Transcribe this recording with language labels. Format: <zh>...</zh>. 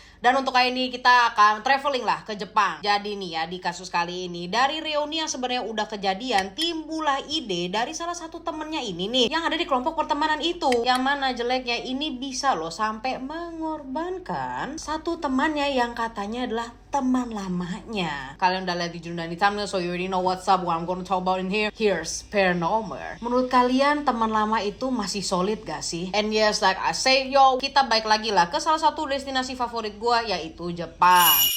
<id>Dan untuk kali ini kita akan traveling lah ke Jepang. Jadi nih ya di kasus kali ini, dari reuni yang sebenarnya udah kejadian, timbullah ide dari salah satu temennya ini nih yang ada di kelompok pertemanan itu. Yang mana jeleknya ini bisa loh sampai mengorbankan satu temannya yang katanya adalah teman lamanya. Kalian udah lihat di judul dan di thumbnail,</id> <en>so you already know what's up, what I'm gonna talk about in here. Here's paranormal.</en> <id>Menurut kalian teman lama itu masih solid gak sih?</id> <en>And yes, like I say, yo,</en> <id>kita balik lagi lah ke salah satu destinasi favorit gue, yaitu Jepang.</id>